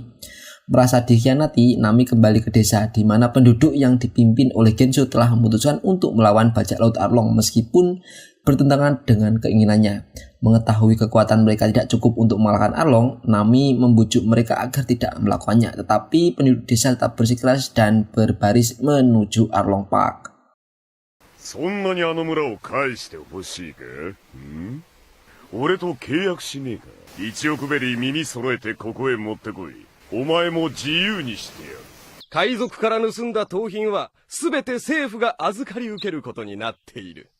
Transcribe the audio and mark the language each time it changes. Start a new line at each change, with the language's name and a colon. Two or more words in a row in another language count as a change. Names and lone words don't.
Indonesian: Merasa dikhianati, Nami kembali ke desa di mana penduduk yang dipimpin oleh Gensho telah memutuskan untuk melawan bajak laut Arlong meskipun bertentangan dengan keinginannya. Mengetahui kekuatan mereka tidak cukup untuk mengalahkan Arlong, Nami membujuk mereka agar tidak melakukannya. Tetapi penduduk desa tetap bersikeras dan berbaris menuju Arlong Park.
Japanese: そんなにあの村を返してほしいか？俺と契約しねえか？1億ベリー耳揃えてここへ持ってこい。お前も自由にしてやる。海賊から盗んだ盗品は全て政府が預かり受けることになっている。